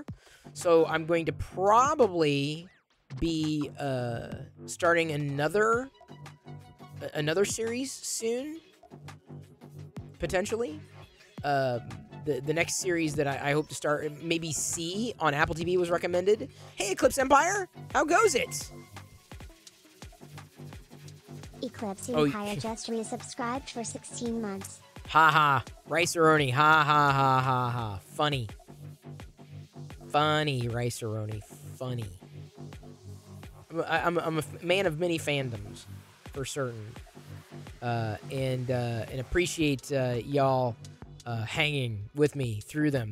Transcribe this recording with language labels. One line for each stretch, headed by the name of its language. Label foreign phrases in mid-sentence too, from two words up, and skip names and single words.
English: So I'm going to probably be starting another series soon, potentially. The next series that I hope to start, maybe C on Apple TV, was recommended. Hey, Eclipse Empire, how goes it? Eclipse Empire just resubscribed for 16 months. Ha ha. Rice-A-Roni. Ha ha ha ha ha. Funny. Funny, Rice-A-Roni. Funny. I'm a man of many fandoms, for certain. And appreciate y'all hanging with me through them.